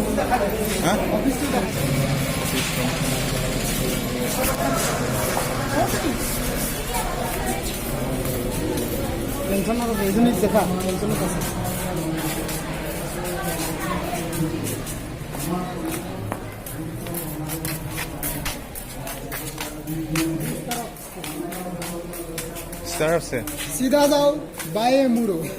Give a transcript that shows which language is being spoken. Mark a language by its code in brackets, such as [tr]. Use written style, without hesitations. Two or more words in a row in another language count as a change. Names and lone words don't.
[hi] हाँ [as] টেনশন নকৰো এইজনীক দেখা টেনশ্যনত আছে [hi] इस तरफ से सीधा जाओ बाएं मुड़ो